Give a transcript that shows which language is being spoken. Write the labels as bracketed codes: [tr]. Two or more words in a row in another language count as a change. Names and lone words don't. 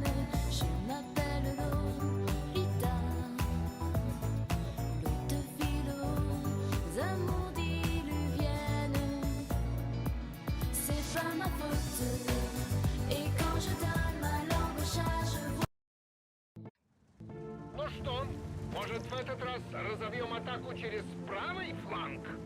[fr] Je m'appelle Lolita, l'eau de ville aux amours diluviennes. C'est pas ma faute, et quand je donne ma langue au chat, je vois. [ru] Ну что, может в этот раз разовьем атаку через правый фланг?